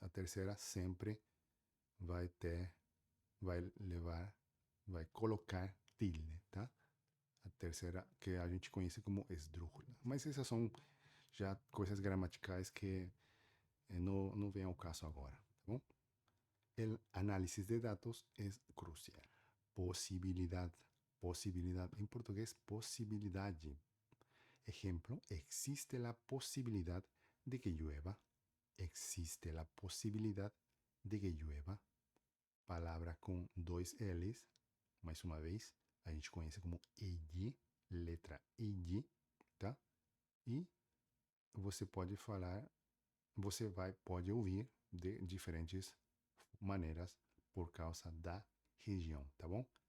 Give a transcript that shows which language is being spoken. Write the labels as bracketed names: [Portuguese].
[Portuguese] A terceira sempre vai ter, vai levar, vai colocar tilde, tá? A terceira que a gente conhece como esdrújula. Mas essas são já coisas gramaticais que não vem ao caso agora, tá bom? [Spanish] El análisis de datos es crucial. Posibilidad, posibilidad, en portugués, posibilidade. Ejemplo, existe la posibilidad de que llueva. Existe la posibilidad de que llueva. [Portuguese] Palavra com dois L's, mais uma vez, a gente conhece como EY, letra EY, tá? E você pode falar, pode ouvir de diferentes maneiras por causa da região, tá bom?